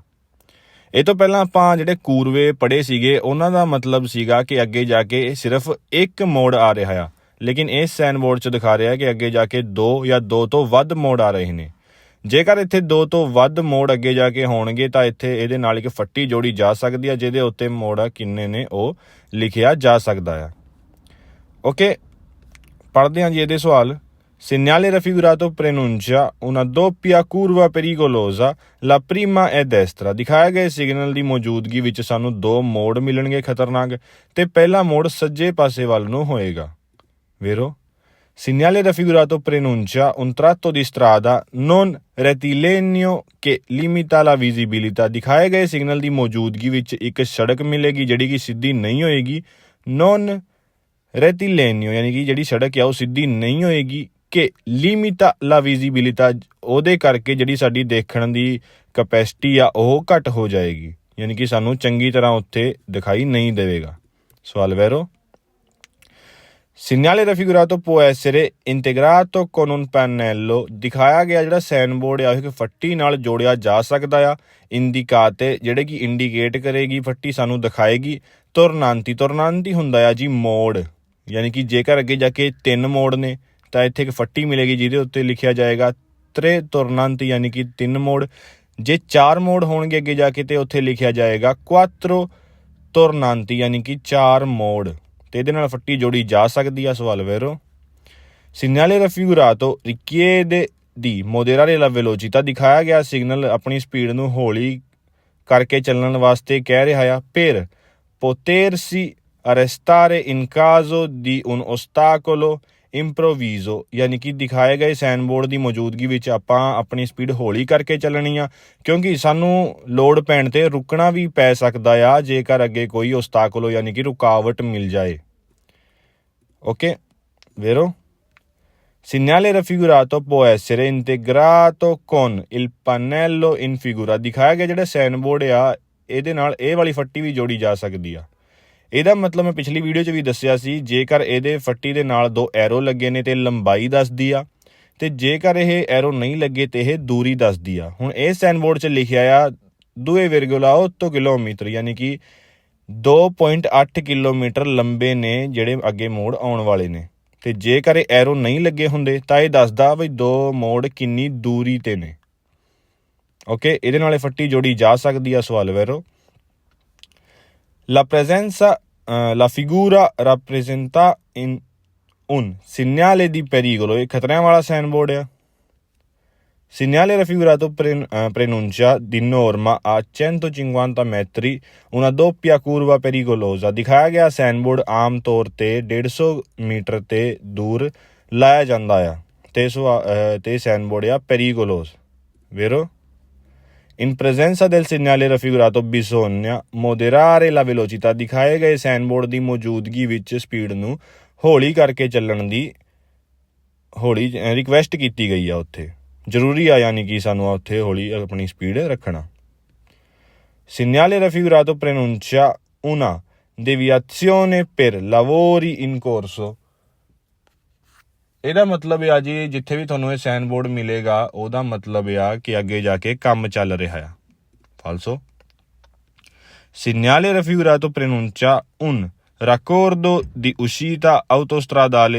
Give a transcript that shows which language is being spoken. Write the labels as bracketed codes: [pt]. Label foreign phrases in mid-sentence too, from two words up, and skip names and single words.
[pa] ਇਹ ਤੋਂ ਪਹਿਲਾਂ ਆਪਾਂ ਜਿਹੜੇ ਕੂਰਵੇ ਪੜ੍ਹੇ ਸੀਗੇ ਉਹਨਾਂ ਦਾ ਮਤਲਬ ਸੀਗਾ ਕਿ ਅੱਗੇ ਜਾ ਕੇ ਸਿਰਫ ਇੱਕ ਮੋੜ ਆ ਰਿਹਾ ਆ, ਲੇਕਿਨ ਇਸ ਸਾਈਨ ਬੋਰਡ 'ਚ ਦਿਖਾ ਰਿਹਾ ਕਿ ਅੱਗੇ ਜਾ ਕੇ ਦੋ ਜਾਂ ਦੋ ਤੋਂ ਵੱਧ ਮੋੜ ਆ ਰਹੇ ਨੇ। ਜੇਕਰ ਇੱਥੇ ਦੋ ਤੋਂ ਵੱਧ ਮੋੜ ਅੱਗੇ ਜਾ ਕੇ ਹੋਣਗੇ ਤਾਂ ਇੱਥੇ ਇਹਦੇ ਨਾਲ ਇੱਕ ਫੱਟੀ ਜੋੜੀ ਜਾ ਸਕਦੀ ਆ ਜਿਹਦੇ ਉੱਤੇ ਮੋੜ ਕਿੰਨੇ ਨੇ ਉਹ ਲਿਖਿਆ ਜਾ ਸਕਦਾ ਆ। ਓਕੇ, ਪੜ੍ਹਦੇ ਹਾਂ ਜੀ ਇਹਦੇ ਸਵਾਲ। [it] Segnale raffigurato preannuncia una doppia curva pericolosa, la prima è destra। [pa] ਦਿਖਾਏ ਗਏ ਸਿਗਨਲ ਦੀ ਮੌਜੂਦਗੀ ਵਿੱਚ ਸਾਨੂੰ ਦੋ ਮੋੜ ਮਿਲਣਗੇ ਖਤਰਨਾਕ ਤੇ ਪਹਿਲਾ ਮੋੜ ਸੱਜੇ ਪਾਸੇ ਵੱਲ ਨੂੰ ਹੋਏਗਾ। Vero? [it] Segnale raffigurato preannuncia un tratto di strada non rettilineo che limita la visibilità। [pa] ਦਿਖਾਏ ਗਏ ਸਿਗਨਲ ਦੀ ਮੌਜੂਦਗੀ ਵਿੱਚ ਇੱਕ ਸੜਕ ਮਿਲੇਗੀ ਜਿਹੜੀ ਕਿ ਸਿੱਧੀ ਨਹੀਂ ਹੋਏਗੀ। [it] non rettilineo [pa] ਯਾਨੀ ਕਿ ਜਿਹੜੀ ਸੜਕ ਆ ਉਹ ਸਿੱਧੀ ਨਹੀਂ ਹੋਏਗੀ ਕਿ [it] limita la visibilità, [pa] ਉਹਦੇ ਕਰਕੇ ਜਿਹੜੀ ਸਾਡੀ ਦੇਖਣ ਦੀ ਕਪੈਸਿਟੀ ਆ ਉਹ ਘੱਟ ਹੋ ਜਾਏਗੀ, ਯਾਨੀ ਕਿ ਸਾਨੂੰ ਚੰਗੀ ਤਰ੍ਹਾਂ ਉੱਥੇ ਦਿਖਾਈ ਨਹੀਂ ਦੇਵੇਗਾ। ਸਵਾਲ ਵੈਰੋ। [it] Segnale raffigurato può essere integrato con un pannello। [pa] ਦਿਖਾਇਆ ਗਿਆ ਜਿਹੜਾ ਸਾਈਨ ਬੋਰਡ ਆ ਇੱਕ ਫੱਟੀ ਨਾਲ ਜੋੜਿਆ ਜਾ ਸਕਦਾ ਆ। ਇੰਡੀਕਾਤੇ ਜਿਹੜੇ ਕਿ ਇੰਡੀਕੇਟ ਕਰੇਗੀ, ਫੱਟੀ ਸਾਨੂੰ ਦਿਖਾਏਗੀ। ਤੁਰਨਾਂਤੀ ਹੁੰਦਾ ਆ ਜੀ ਮੋੜ, ਯਾਨੀ ਕਿ ਜੇਕਰ ਅੱਗੇ ਜਾ ਕੇ ਤਿੰਨ ਮੋੜ ਨੇ ਤਾਂ ਇੱਥੇ ਇੱਕ ਫੱਟੀ ਮਿਲੇਗੀ ਜਿਹਦੇ ਉੱਤੇ ਲਿਖਿਆ ਜਾਏਗਾ [it] tre tornanti [pa] ਯਾਨੀ ਕਿ ਤਿੰਨ ਮੋੜ। ਜੇ ਚਾਰ ਮੋੜ ਹੋਣਗੇ ਅੱਗੇ ਜਾ ਕੇ ਤੇ ਉੱਥੇ ਲਿਖਿਆ ਜਾਏਗਾ [it] quattro tornanti [pa] ਯਾਨੀ ਕਿ ਚਾਰ ਮੋੜ, ਤੇ ਇਹਦੇ ਨਾਲ ਫੱਟੀ ਜੋੜੀ ਜਾ ਸਕਦੀ ਆ। ਸਵਾਲ ਵੈਰੋ। [it] Segnale raffigurato richiede di moderare la velocità। [pa] ਦਿਖਾਇਆ ਗਿਆ ਸਿਗਨਲ ਆਪਣੀ ਸਪੀਡ ਨੂੰ ਹੌਲੀ ਕਰਕੇ ਚੱਲਣ ਵਾਸਤੇ ਕਹਿ ਰਿਹਾ ਆ। [it] Per potersi arrestare in caso di un ostacolo improvviso, [pa] ਯਾਨੀ ਕਿ ਦਿਖਾਏ ਗਏ ਸਾਈਨ ਬੋਰਡ ਦੀ ਮੌਜੂਦਗੀ ਵਿੱਚ ਆਪਾਂ ਆਪਣੀ ਸਪੀਡ ਹੌਲੀ ਕਰਕੇ ਚੱਲਣੀ ਆ ਕਿਉਂਕਿ ਸਾਨੂੰ ਲੋੜ ਪੈਣ 'ਤੇ ਰੁਕਣਾ ਵੀ ਪੈ ਸਕਦਾ ਆ ਜੇਕਰ ਅੱਗੇ ਕੋਈ ਓਸਟਾਕਲੋ ਯਾਨੀ ਕਿ ਰੁਕਾਵਟ ਮਿਲ ਜਾਏ। ਓਕੇ vero? [it] Segnale raffigurato può essere integrato con il pannello in figura। [pa] ਦਿਖਾਇਆ ਗਿਆ ਜਿਹੜਾ ਸਾਈਨ ਬੋਰਡ ਆ ਇਹਦੇ ਨਾਲ ਇਹ ਵਾਲੀ ਫੱਟੀ ਵੀ ਜੋੜੀ ਜਾ ਸਕਦੀ ਆ। ਇਹਦਾ ਮਤਲਬ ਮੈਂ ਪਿਛਲੀ ਵੀਡੀਓ 'ਚ ਵੀ ਦੱਸਿਆ ਸੀ, ਜੇਕਰ ਇਹਦੇ ਫੱਟੀ ਦੇ ਨਾਲ ਦੋ ਐਰੋ ਲੱਗੇ ਨੇ ਤੇ ਲੰਬਾਈ ਦੱਸਦੀ ਆ, ਤੇ ਜੇਕਰ ਇਹ ਐਰੋ ਨਹੀਂ ਲੱਗੇ ਤੇ ਇਹ ਦੂਰੀ ਦੱਸਦੀ ਆ। ਹੁਣ ਇਹ ਸਾਈਨ ਬੋਰਡ 'ਚ ਲਿਖਿਆ ਆ 2,8 ਕਿਲੋਮੀਟਰ ਯਾਨੀ ਕਿ 2.8 ਕਿਲੋਮੀਟਰ ਲੰਬੇ ਨੇ ਜਿਹੜੇ ਅੱਗੇ ਮੋੜ ਆਉਣ ਵਾਲੇ ਨੇ, ਤੇ ਜੇਕਰ ਇਹ ਐਰੋ ਨਹੀਂ ਲੱਗੇ ਹੁੰਦੇ ਤਾਂ ਇਹ ਦੱਸਦਾ ਵੀ ਦੋ ਮੋੜ ਕਿੰਨੀ ਦੂਰੀ ਤੇ ਨੇ। ਓਕੇ, ਇਹਦੇ ਨਾਲ ਫੱਟੀ ਜੋੜੀ ਜਾ ਸਕਦੀ ਆ। ਸਵਾਲ ਵੈਰੋ। [it] La figura rappresenta un segnale di pericolo। [pa] ਇਹ ਖਤਰਿਆਂ ਵਾਲਾ ਸਾਈਨ ਬੋਰਡ ਆ। [it] Segnale raffigurato preannuncia di norma a 150 metri una doppia curva pericolosa। [pa] ਦਿਖਾਇਆ ਗਿਆ ਸਾਈਨ ਬੋਰਡ ਆਮ ਤੌਰ ਤੇ 150 ਮੀਟਰ ਤੇ ਦੂਰ ਲਾਇਆ ਜਾਂਦਾ ਆ ਤੇ ਸਾਈਨ ਬੋਰਡ ਆ [it] pericoloso। Vero? In presenza del segnale raffigurato bisogna moderare la velocità। [pa] ਦਿਖਾਏ ਗਏ ਸਾਈਨ ਬੋਰਡ ਦੀ ਮੌਜੂਦਗੀ ਵਿੱਚ ਸਪੀਡ ਨੂੰ ਹੌਲੀ ਕਰਕੇ ਚੱਲਣ ਦੀ ਰਿਕਵੈਸਟ ਕੀਤੀ ਗਈ ਆ। ਉੱਥੇ ਜ਼ਰੂਰੀ ਆ ਯਾਨੀ ਕਿ ਸਾਨੂੰ ਉੱਥੇ ਹੌਲੀ ਆਪਣੀ ਸਪੀਡ ਰੱਖਣਾ। [it] Segnale raffigurato preannuncia una deviazione per lavori in corso। [pa] ਇਹਦਾ ਮਤਲਬ ਆ ਜੀ ਜਿੱਥੇ ਵੀ ਤੁਹਾਨੂੰ ਇਹ ਸਾਈਨ ਬੋਰਡ ਮਿਲੇਗਾ ਉਹਦਾ ਮਤਲਬ ਆ ਕਿ ਅੱਗੇ ਜਾ ਕੇ ਕੰਮ ਚੱਲ ਰਿਹਾ ਆ। ਫਾਲਸੋ। [it] Segnale raffigurato preannuncia un raccordo di uscita autostradale।